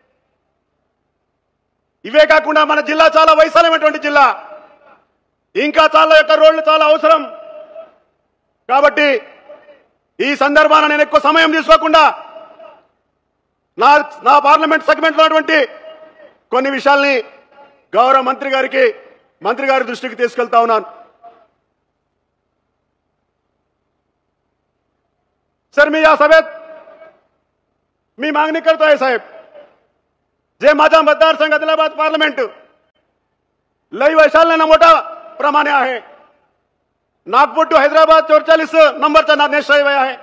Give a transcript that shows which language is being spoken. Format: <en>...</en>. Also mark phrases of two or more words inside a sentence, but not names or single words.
<te>ఇవే కాకుండా మన జిల్లా చాలా వైశాల్యమైనటువంటి జిల్లా, ఇంకా చాలా యొక్క రోడ్లు చాలా అవసరం. కాబట్టి ఈ సందర్భాన నేను ఎక్కువ సమయం తీసుకోకుండా నా</te> <en>parliament segment</en> <te>లో ఉన్నటువంటి కొన్ని విషయాల్ని గౌరవ మంత్రి గారి దృష్టికి తీసుకెళ్తా ఉన్నాను.</te> <mr>सर मी या सभेत मी मागणी करतोय साहेब, जे माझा मतदारसंघ आदिलाबाद पार्लमेंट लई वैशाल्यानं मोठा प्रमाणे आहे. नागपूर टू हैदराबाद 44 नंबरचा</mr> <en>national highway</en> <mr>आहे.</mr>